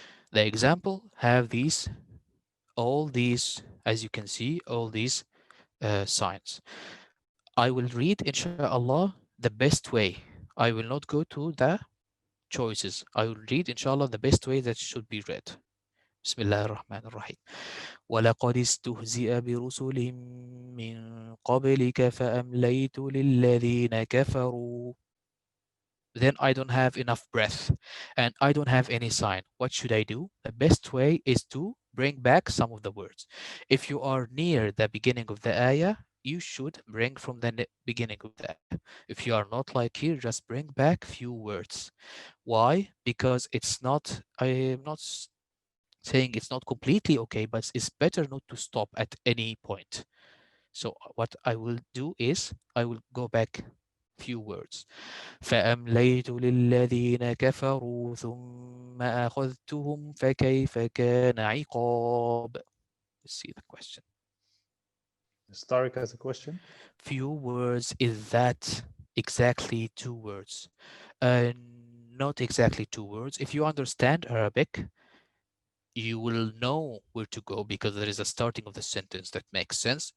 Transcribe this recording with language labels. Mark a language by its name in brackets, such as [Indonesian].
[English] The example have all these, as you can see, all these signs. I will read, inshallah, the best way. I will not go to the choices. I will read, inshallah, the best way that should be read. [Arabic] بسم الله الرحمن الرحيم. ولقد استهزئ برسل من قبلك فأمليت للذين كفروا. [English] then I don't have enough breath and I don't have any sign. What should I do? The best way is to bring back some of the words. If you are near the beginning of the ayah, you should bring from the beginning of the ayah. If you are not like here, just bring back few words. Why? Because it's not, I am not saying it's not completely okay, but it's better not to stop at any point. So what I will do is I will go back few words. [Arabic] فأمليت للذين كفروا ثم أخذتهم فكيف كان عقاب. [English] Let's see the question. Tariq has a question. Few words, is that exactly two words? Uh, Not exactly two words. If you understand Arabic, you will know where to go because there is a starting of the sentence that makes sense.